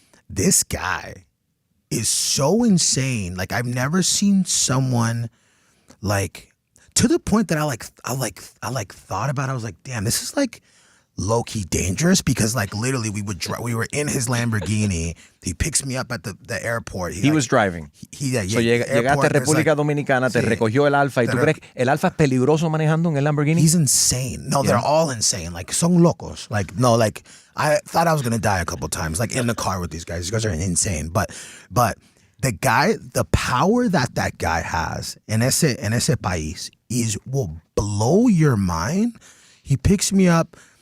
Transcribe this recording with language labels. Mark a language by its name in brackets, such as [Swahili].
[English] This guy is so insane. Like I've never seen someone like to the point that I thought about it. I was like, damn, this is like low-key dangerous, because like literally we were in his Lamborghini. He picks me up at the airport. He was driving. [Spanish] So llegaste a República Dominicana, te recogió el Alfa, y tú crees que el Alfa es peligroso manejando en el Lamborghini? [English] He's insane. No, they're all insane. Like [Spanish] son locos. [English] Like no, like I thought I was gonna die a couple times. Like in the car with these guys. These guys are insane. But the power that guy has [Spanish] en ese país [English] will blow your mind. He picks me up.